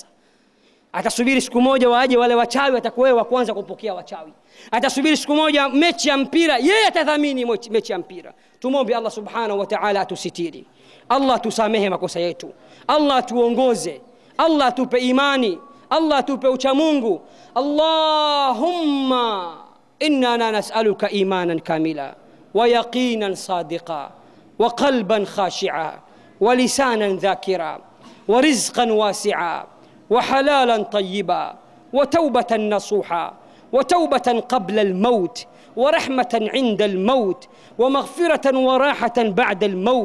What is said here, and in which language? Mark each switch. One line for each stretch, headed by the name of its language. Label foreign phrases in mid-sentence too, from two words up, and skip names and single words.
Swahili: Atasubiri siku moja waje wale wachawi, atakuwa wa kwanza kupokea wachawi. Atasubiri siku moja mechi ya mpira, yeye atadhamini mechi ya mpira. Tumombe
Arabic: الله سبحانه وتعالى
Swahili: atusitiri. Allah tusamehe makosa yetu, Allah tuongoze, Allah tupe imani, Allah tupe ucha Mungu.
Arabic: اللهم إنا نسألك إيمانا كاملا ويقينا صادقا وقلبا خاشعا ولسانا ذاكرا ورزقا واسعا وحلالا طيبا وتوبة نصوحا وتوبة قبل الموت ورحمة عند الموت ومغفرة وراحة بعد الموت.